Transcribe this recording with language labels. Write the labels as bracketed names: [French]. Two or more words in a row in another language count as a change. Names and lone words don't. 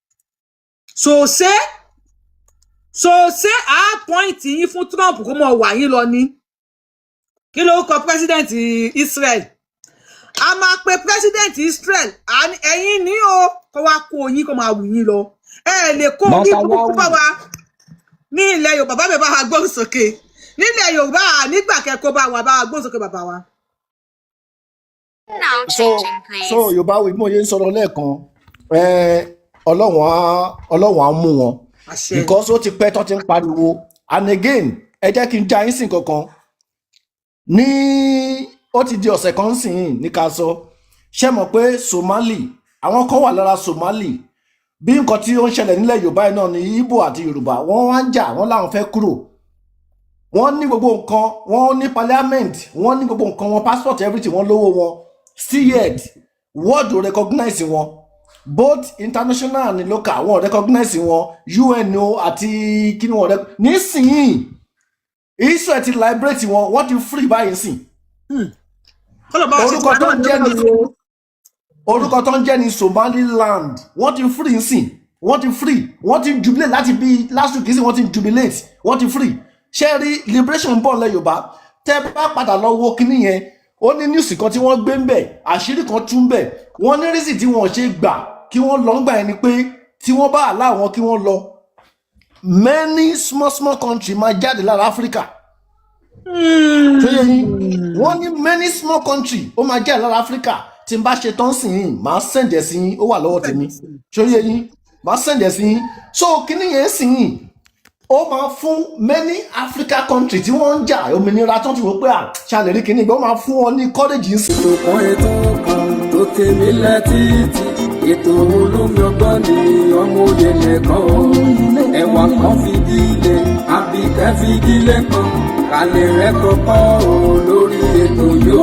[Yoruba] sòsé point yín fún Trump kó mọ̀ wà yín lọ ní kí ló kọ president Israel a máa pe president Israel ẹ̀yin ní o kó wá kó yín kó máa wù yín lọ ẹ lè kó yín kúkú bá wa ní ilẹ̀ Yorùbá bá mi bá wa gbóhùn sókè nílẹ̀ Yorùbá nígbà kẹ́kọ̀ọ́ bá wa gbóhùn sókè bàbá wa. so Yorùbá wo mo yẹ ń sọ̀rọ̀ lẹ́ẹ̀kan Ọlọ́run á mú wọn because ó ti pẹ́ tó ti ń pariwo [English] and again [Yoruba] ẹ jẹ́ kí n já yín sìn kankan ní ó ti di ọ̀sẹ̀ kan sìn ní ká sọ ṣé mọ̀ pé Somali àwọn kan wà lára Somali bí nǹkan tí ó ń ṣẹlẹ̀ nílẹ̀ Yorùbá yìí náà ní Igbo àti Yorùbá wọ́n wá ń jà wọ́n láwọn fẹ́ kúrò wọ́n ní gbogbo nǹkan wọ́n ní parliament wọ́n ní gbogbo nǹkan wọn [English] passport everything [Yoruba] wọ́n lówó wọn [English] still yet world [Yoruba] ò recognize wọn [English] both international and local [Yoruba] wọn recognize wọn UN àti kíni wọn nísìnyí Israel ti liberate wọn wọ́n ti free báyìí sìn orúkọ tó ń jẹ́ ní Somaliland wọ́n ti free sìn wọ́n ti jubilate láti bí [English] last week [Yoruba] sí wọ́n ti jubilate wọ́n ti free ṣe rí liberation bọ̀ lẹ́ Yorùbá tẹ́ bá padà lọ wo kíní yẹn ó ní news kan tí wọ́n gbé ń bẹ̀ àṣírí kan tún bẹ̀ wọ́n ní reason tí wọ́n ṣe gbà kí wọ́n lọ ń gbà yẹn ni pé tí wọ́n bá àlá wọn kí wọ́n lọ [English] many small country [Yoruba] máa jáde lára Africa wọ́n ní [English] many small country [Yoruba] ó máa jáde lára Africa tí n bá ṣe tán sí yín máa sẹ̀ǹdẹ̀ sí yín ó wà lọ́wọ́ tèmi ṣóyè yín máa sẹ̀ǹdẹ̀ sí yín so kíní yẹn sì yín ó máa fún [English] many Africa country [Yoruba] tí wọ́n ń jà òmìnira tó ti wò pé ṣàlẹ̀ rí kíní ìgbà ó máa fún ọ ní courage sí. ètò kan tó tèmi létí ètò olómi ọgbọ́n ni ọmọ òye nìkan ẹ̀wà kan fìdílé àbíkẹ́ fìdílé kan kálẹ̀ rẹ̀ kọ́kọ́ lórí ètò yóò.